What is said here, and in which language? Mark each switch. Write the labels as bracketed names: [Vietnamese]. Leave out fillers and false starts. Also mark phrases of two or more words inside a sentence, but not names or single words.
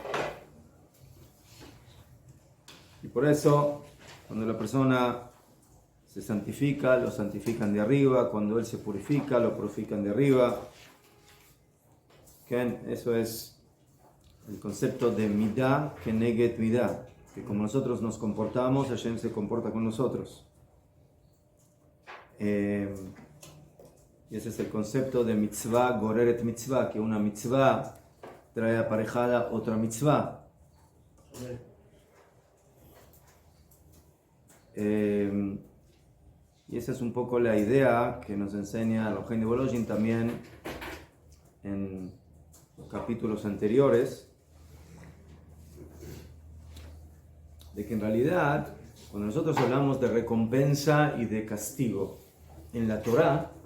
[Spanish] Y por eso, cuando la persona se santifica, lo santifican de arriba; cuando él se purifica, lo purifican de arriba. Eso es el concepto de [Hebrew] מידה כנגד מידה, [Spanish] que como nosotros nos comportamos, Hashem se comporta con nosotros. Y ese es el concepto de [Hebrew] מצווה גוררת מצווה, [Spanish] que una mitzvah trae aparejada otra mitzvah. Y esa es un poco la idea que nos enseña Elohim de Bolojin también en capítulos anteriores, de que en realidad, cuando nosotros hablamos de recompensa y de castigo en la Torá,